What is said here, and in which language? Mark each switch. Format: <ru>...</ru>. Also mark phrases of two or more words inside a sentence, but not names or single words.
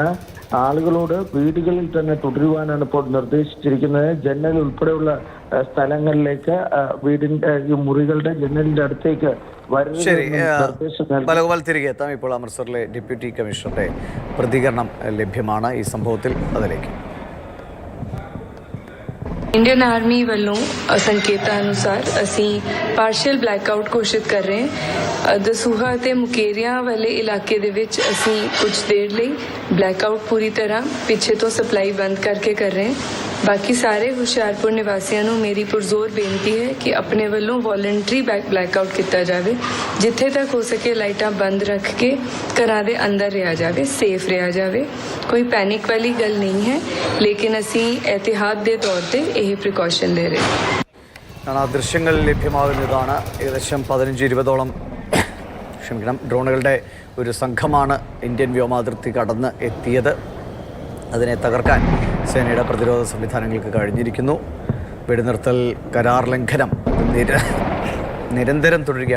<ml>ആളുകളോട് വീടുകളിൽ തന്നെ തുടരുവാനാണ് ഇപ്പോൾ നിർദ്ദേശിച്ചിരിക്കുന്നത്. ജനൽ ഉൾപ്പെടെയുള്ള സ്ഥലങ്ങളിലേക്ക് വീടിന്റെ ഈ മുറികളുടെ ജനലിന്റെ അടുത്തേക്ക് ബാലഗോപാൽ, തിരികെ എത്താം. ഇപ്പോൾ അമൃത്സറിലെ ഡെപ്യൂട്ടി കമ്മീഷണറുടെ പ്രതികരണം ലഭ്യമാണ് ഈ സംഭവത്തിൽ. അതിലേക്ക്</ml> <en>Indian Army</en> <pa>ਵੱਲੋਂ ਸੰਕੇਤਾਂ ਅਨੁਸਾਰ ਅਸੀਂ</pa> <en>partial blackout</en> <pa>ਘੋਸ਼ਿਤ ਕਰ ਰਹੇ ਹਾਂ। ਦਸੂਹਾ ਅਤੇ ਮੁਕੇਰੀਆਂ ਵਾਲੇ ਇਲਾਕੇ ਦੇ ਵਿੱਚ ਅਸੀਂ ਕੁਝ ਦੇਰ ਲਈ ਬਲੈਕਆਊਟ ਪੂਰੀ ਤਰ੍ਹਾਂ ਪਿੱਛੇ ਤੋਂ ਸਪਲਾਈ ਬੰਦ ਕਰਕੇ ਕਰ ਰਹੇ ਹਾਂ। ਬਾਕੀ ਸਾਰੇ ਹੁਸ਼ਿਆਰਪੁਰ ਨਿਵਾਸੀਆਂ ਨੂੰ ਮੇਰੀ ਪੁਰਜ਼ੋਰ ਬੇਨਤੀ ਹੈ ਕਿ ਆਪਣੇ ਵੱਲੋਂ</pa> <en>voluntary blackout</en> <pa>ਕੀਤਾ ਜਾਵੇ। ਜਿੱਥੇ ਤੱਕ ਹੋ ਸਕੇ ਲਾਈਟਾਂ ਬੰਦ ਰੱਖ ਕੇ ਘਰਾਂ ਦੇ ਅੰਦਰ ਰਿਹਾ ਜਾਵੇ, ਸੇਫ ਰਿਹਾ ਜਾਵੇ। ਕੋਈ ਪੈਨਿਕ ਵਾਲੀ ਗੱਲ ਨਹੀਂ ਹੈ, ਲੇਕਿਨ ਅਸੀਂ ਇਹਤਿਆਤ ਦੇ ਤੌਰ ਤੇ ਇਹ പ്രിക്കോഷൻ ਲੈ ਰਹੇ</pa> <ml>ആ ദൃശ്യങ്ങൾ ലഭ്യമാകുന്നതാണ്. ഏകദേശം 15-20ഓളം ഡ്രോണുകളുടെ ഒരു സംഘമാണ് ഇന്ത്യൻ വ്യോമാതിർത്തി കടന്ന് എത്തിയത്. അതിനെ തകർക്കാൻ സേനയുടെ പ്രതിരോധ സംവിധാനങ്ങൾക്ക് കഴിഞ്ഞിരിക്കുന്നു. വെടിനിർത്തൽ കരാർ ലംഘനം നിരന്തരം തുടരുകയാണ്.</ml>